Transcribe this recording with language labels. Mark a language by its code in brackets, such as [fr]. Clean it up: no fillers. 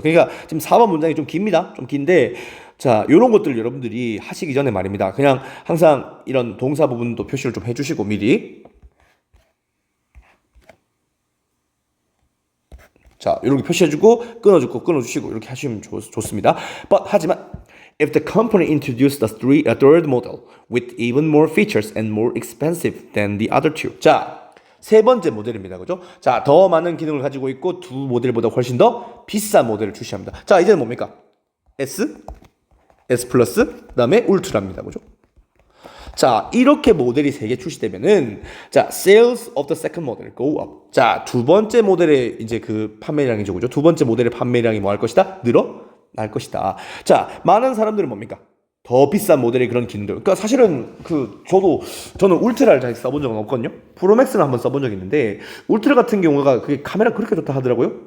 [ko] 그러니까 지금 4번 문장이 좀 깁니다. 좀 긴데, 자, 요런 것들 여러분들이 하시기 전에 말입니다. 그냥 항상 이런 동사 부분도 표시를 좀 해주시고 미리. 자, 이렇게 표시해주고 끊어주시고 이렇게 하시면 좋습니다. 하지만 [en] if the company introduced a third model with even more features and more expensive than the other two. [ko] 자, 세 번째 모델입니다. 그죠? 자, 더 많은 기능을 가지고 있고 두 모델보다 훨씬 더 비싼 모델을 출시합니다. 자, 이제는 뭡니까? S 플러스, 그다음에 울트라입니다. 그죠? 자, 이렇게 모델이 3개 출시되면은 자, [en] sales of the second model go up. [ko] 자, 두 번째 모델의 이제 그 판매량이죠. 그죠? 두 번째 모델의 판매량이 뭐 할 것이다? 늘어날 것이다. 자, 많은 사람들은 뭡니까? 더 비싼 모델의 그런 기능들. 그러니까 사실은 저는 울트라를 잘 써본 적은 없거든요. 프로맥스를 한번 써본 적이 있는데 울트라 같은 경우가 그게 카메라 그렇게 좋다 하더라고요.